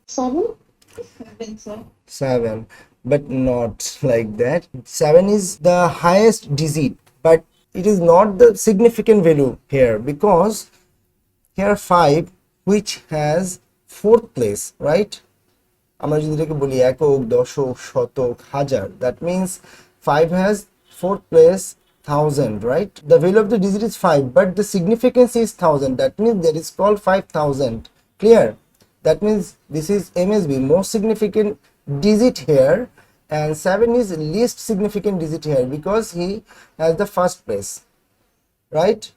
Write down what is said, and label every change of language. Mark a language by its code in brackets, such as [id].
[en] 7. 7, but not like that. 7 is the highest digit, but it is not the significant value here, because here 5, which has fourth place, right? [bn] আমরা যদি এটাকে বলি একক, দশক, শতক, হাজার, [en] that means 5 has fourth place, 1000, right? The value of the digit is 5, but the significance is 1000. That means that is called 5000. Clear? That means this is MSB, most significant digit here, and 7 is least significant digit here because he has the first place, right?